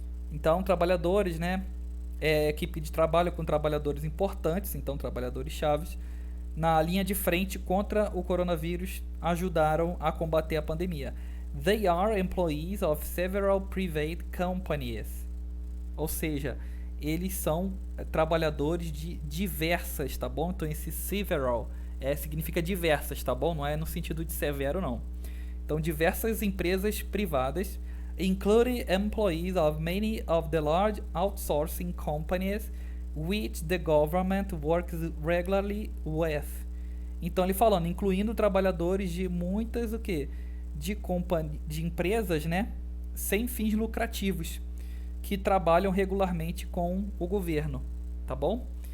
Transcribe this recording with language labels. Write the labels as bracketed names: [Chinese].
[Portuguese] Então trabalhadores, né, equipe de trabalho com trabalhadores importantes, então trabalhadores chaves, na linha de frente contra o coronavírus, ajudaram a combater a pandemia. [English] They are employees of several private companies. [Portuguese] Ou seja, eles são trabalhadores de diversas, tá bom? Então esse several significa diversas, tá bom? Não é no sentido de severo, não. Então diversas empresas privadas, [English] including employees of many of the large outsourcing companies which the government works regularly with. [Portuguese] Então ele falando, incluindo trabalhadores de muitas o quê? De empresas, né, sem fins lucrativos, que trabalham regularmente com o governo, tá bom?